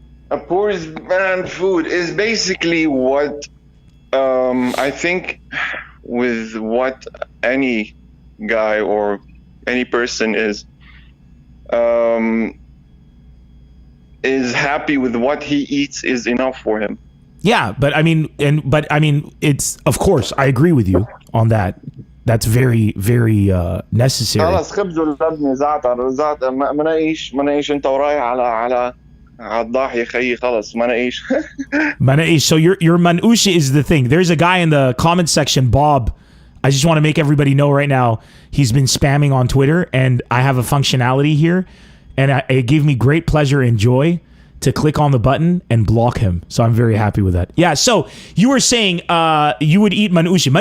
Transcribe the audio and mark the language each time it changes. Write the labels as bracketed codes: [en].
[en] A poor man's food is basically what I think with what any guy or any person is happy with what he eats is enough for him. Yeah, but I mean, it's, of course, I agree with you on that. That's very, very necessary. [ar] خلاص خبز ولبنة زعتر ما نعيش انت ورايح على الضاحية خيي خلاص ما نعيش. [en] So your manushi is the thing. There's a guy in the comment section, Bob. I just want to make everybody know right now, he's been spamming on Twitter, and I have a functionality here, and it gave me great pleasure and joy to click on the button and block him. So I'm very happy with that. Yeah, so you were saying you would eat manushi.